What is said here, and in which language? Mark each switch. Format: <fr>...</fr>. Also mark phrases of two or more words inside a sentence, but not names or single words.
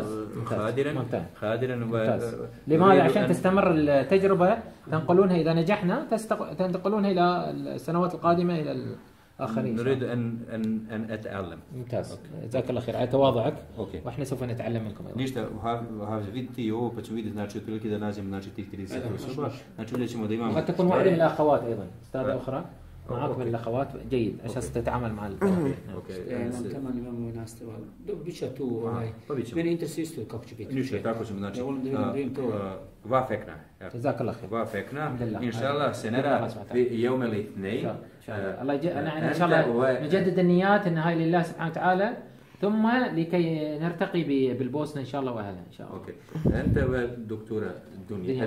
<ar>خادرا لماذا؟ عشان تستمر التجربة، تنقلونها إذا نجحنا تنتقلونها إلى السنوات القادمة إلى الآخرين. نريد أن أتعلم. ممتاز. جزاك الله خير على تواضعك. أوكي. وإحنا سوف نتعلم منكم أيضا.</ar> <bs>Ništa, vidite i ovo pa ćemo vidjeti znači otprilike da nađemo znači tih 30 osoba. Znači vidjet ćemo da imamo.</bs> <ar>قد تكون واحدة من الأخوات أيضا، أستاذة أخرى معك من الأخوات جيد عشان تتعامل مع</ar> <bs>كمان imamo i nastavu. Biće tu meni interesuje isto kako će biti. Ništa, tako ćemo znači.</bs> <ar>وافقنا. جزاك الله خير. وافقنا. إن شاء الله سنرى في يوم الاثنين. الله إن شاء الله نجدد النيات النهاية لله سبحانه وتعالى، ثم لكي نرتقي بالبوسنة إن شاء الله وأهلا إن شاء الله. أوكي. أنت دكتورة الدنيا.</ar>